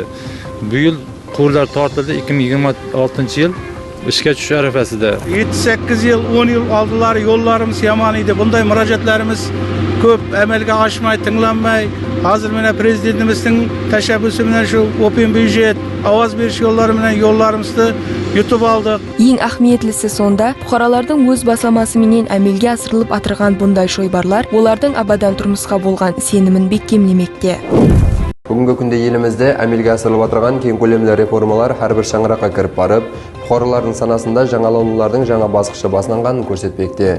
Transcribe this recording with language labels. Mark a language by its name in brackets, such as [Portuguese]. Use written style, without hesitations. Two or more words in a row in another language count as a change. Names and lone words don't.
[Uzbek] Bu yil quvurlar tortildi. 2026-yil ishga tushish arafasida. 7-8 yil, 10 yil oldilari yo'llarimiz yomon edi. Bunday murojaatlarimiz ko'p amalga oshmay, tinglanmay, hozir mana prezidentimizning tashabbusi bilan shu open byudjet, ovoz berish yo'llari bilan yo'llarimizni yutib oldik. [Kara-Kalpak] Ең ахметлісі сонда, бұқаралардың өз басамасы менен әмелге асырылып атырған бұндай шойбарлар, олардың абадан тұрмысқа болған сенімін бекемлемекте. Бүгінгі күнде елімізде әмелге асырылып отырған кең көлемді реформалар әрбір шаңыраққа кіріп барып, бұқаралардың санасында жаңаланулардың жаңа басқышы басынғанын көрсетпекте.